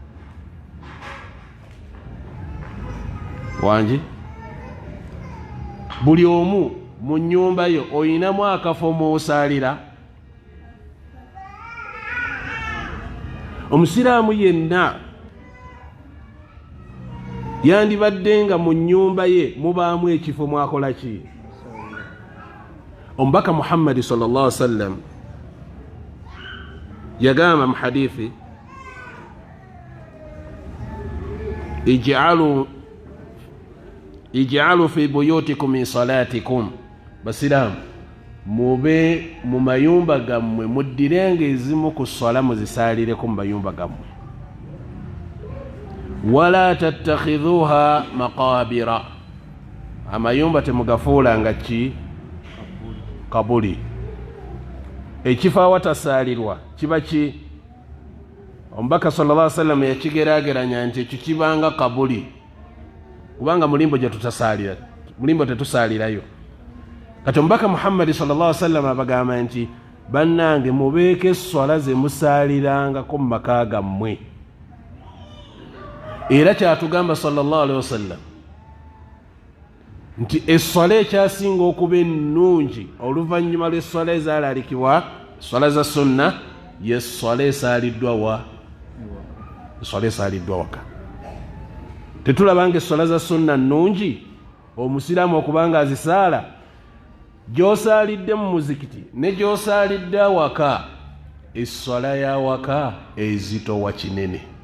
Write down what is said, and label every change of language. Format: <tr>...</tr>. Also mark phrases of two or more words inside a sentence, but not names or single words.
<lg>Wangi buli omu mu nnyumba yo oyinamu akafo mw'osaalira? Omusiraamu yenna yandibadde nga mu nnyumba ye mubaamu ekifo mwakola ki? Omubaka Muhammad</lg> <ar>صلى الله عليه وسلم</ar> <lg>yagamba mu hadithi,</lg> <ar>اجعلوا في بيوتكم من صلاتكم,</ar> <lg>basiraamu mube mu mayumba gammwe muddirenga ezimu ku swala muzisaalireko mu mayumba gammwe.</lg> <ar>ولا تتخذوها مقابر,</ar> <lg>amayumba temugafuulanga ki? Kabuli. Ekifo awatasaalirwa kiba ki? Omubaka</lg> <ar>صلى الله عليه وسلم</ar> <lg>yakigeraageranya nti ekyo kibanga kabuli. kubanga mulimbo gye tutasalira, mulimbo tetusalirayo. Kati omubaka Muhammad</lg> <ar>صلى الله عليه وسلم</ar> <lg>abagamba nti bannange mubeeke esswala ze musalirangako mu maka gammwe. Era kyatugamba</lg> <ar>صلى الله عليه وسلم</ar> <lg>nti esswala ekyasinga okuba ennungi oluvannyuma lw'esswala ezalalikibwa esswala za sunna y'esswala esaliddwa wa? Esswala esaliddwa waka. Tetulabanga esswala za sunna nnungi omusiraamu okubanga azisaala gy'osalidde mu muzikiti ne gy'osalidde awaka, esswala ya waka ezitowa kinene.</lg>